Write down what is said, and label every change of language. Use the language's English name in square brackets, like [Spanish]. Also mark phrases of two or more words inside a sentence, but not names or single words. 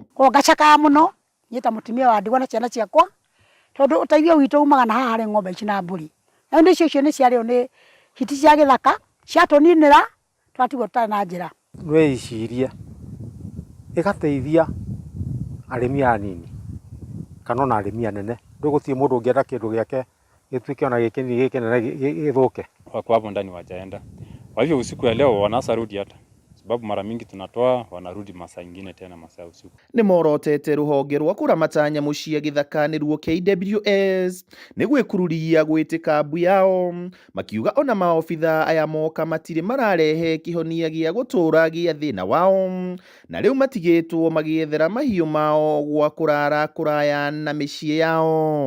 [Kikuyu] Ngacakaga mũno nyita mũtumia wa ndigwa na ciana ciakwa tondũ ũteithio witũ umaga na haha harĩ ng'ombe ici na mbũri, na indo icio nĩ ciarĩo nĩ hiti cia gĩthaka ciatũninĩra twatigwo tutarĩ na njĩra. Wĩcirie ĩgateithia arĩmi anini kana ona arĩmi anene. Ndũgũthiĩ mũndũ ũngĩenda kĩndũ gĩake gĩtuĩke ona gĩkĩnene gĩthũke. [Swahili] Wako hapo ndani wajaenda. Kwa hivyo usiku ya leo wanasarudi hata. Sababu mara mingi tunatoa wanarudi masaa ingine tena masaa usiku. [Kikuyu] Nĩ morotete rũhonge rwa kũramata nyamũ cia gĩthaka nĩruo KWS nĩ gwĩkururia gwĩtĩka mbu yao, makiuga ona maobitha aya moka matirĩ mararehe kĩhonia gĩa gũtũũra gĩa thĩna wao, na rĩu matigĩtwo magĩethera mahiũ mao gwa kũrara kũraya na mĩciĩ yao.